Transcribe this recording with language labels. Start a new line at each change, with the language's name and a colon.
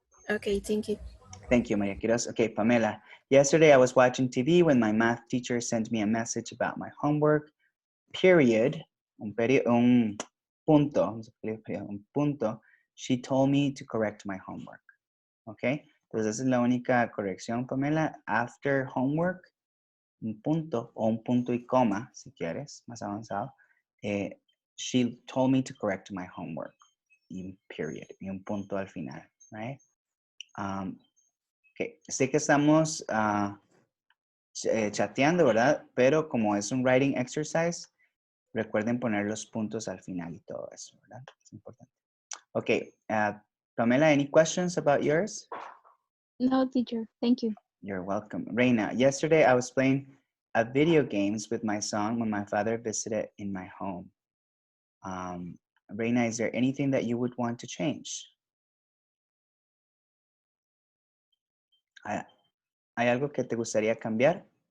English: Okay, thank you. Thank you, Maria Quiroz. Okay, Pamela. Yesterday I was watching TV when my math teacher sent me a message about my homework. Period.
Spanish: Un punto. Un punto.
English: She told me to correct my homework. Okay.
Spanish: Entonces esa es la única corrección, Pamela.
English: After homework,
Spanish: un punto o un punto y coma, si quieres, más avanzado.
English: She told me to correct my homework.
Spanish: Y period. Y un punto al final, right? Okay. Sé que estamos chateando, ¿verdad? Pero como es un writing exercise, recuerden poner los puntos al final y todo eso, ¿verdad? Es importante. Okay.
English: Pamela, any questions about yours? No, teacher. Thank you. You're welcome. Reina, yesterday I was playing a video games with my son when my father visited in my home. Reina, is there anything that you would want to change?
Spanish: ¿Hay algo que te gustaría cambiar?